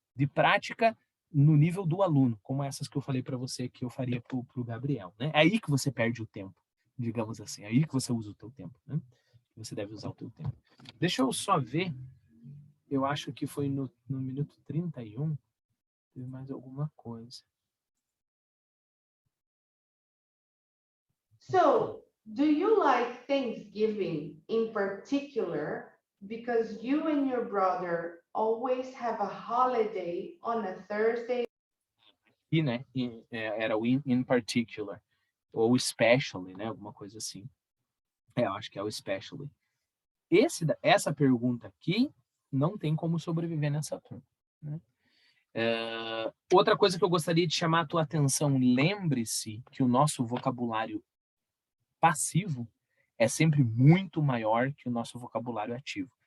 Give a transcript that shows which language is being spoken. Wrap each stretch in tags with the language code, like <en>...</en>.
<pt>De prática no nível do aluno, como essas que eu falei para você que eu faria para o Gabriel, né? É aí que você perde o tempo, digamos assim. É aí que você usa o teu tempo, né? Você deve usar o teu tempo. Deixa eu só ver. Eu acho que foi no minuto 31, teve mais alguma coisa.</pt> <en>So, do you like Thanksgiving in particular because you and your brother always have a holiday on a Thursday?</en> <pt>E, né, era o in particular, ou especially, né, alguma coisa assim. Eu acho que é o especially. Essa pergunta aqui não tem como sobreviver nessa turma, né? Outra coisa que eu gostaria de chamar a tua atenção, lembre-se que o nosso vocabulário passivo é sempre muito maior que o nosso vocabulário ativo.</pt>